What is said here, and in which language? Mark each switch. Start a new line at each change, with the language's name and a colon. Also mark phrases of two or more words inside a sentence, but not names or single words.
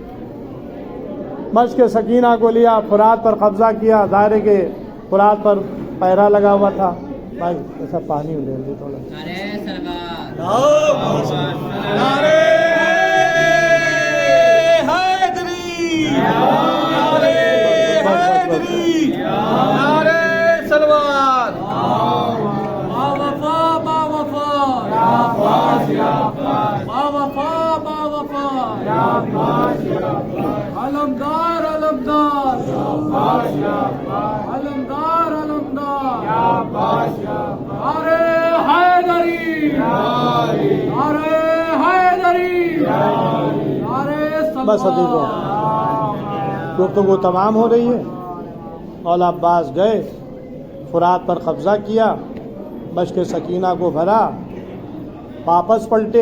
Urdu: مشق سکینہ کو لیا، فرات پر قبضہ کیا، ظاہر ہے کہ فرات پر پہرا لگا ہوا تھا۔ بھائی ایسا پانی لے لی تھوڑا۔ نعرے حیدری، نعرے حیدری، نعرے سلوات۔ با وفا، با وفا، یا عباس، یا عباس، با وفا، با وفا، یا عباس، یا عباس، علمدار، علمدار، یا عباس، یا عباس، علمدار، علمدار، یا عباس، یا عباس، نعرے حیدری، نعرے حیدری، نعرے سلوات۔ بس عزیزو، گفتگو تمام ہو رہی ہے۔ مولا عباس گئے، فرات پر قبضہ کیا، مشق سکینہ کو بھرا، واپس پلٹے۔